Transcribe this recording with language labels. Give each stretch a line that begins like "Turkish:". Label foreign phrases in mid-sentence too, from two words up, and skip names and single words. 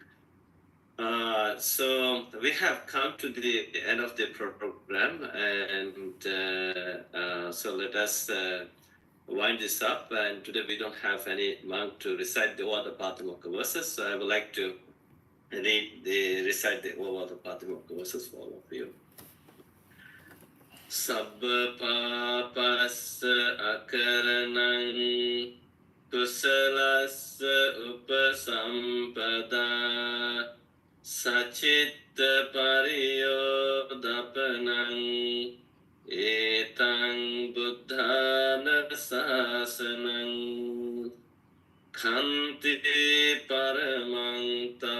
English: So we have come to the end of the program, and so let us wind this up. And today we don't have any monk to recite the Oda Patimokkha verses, so I would like to recite the Oda Patimokkha verses for all of you.
Pali: Sabba papassa akaranang kusalassa upasampada sacitta pariyodapanang etang buddhana sasanang khanti paramang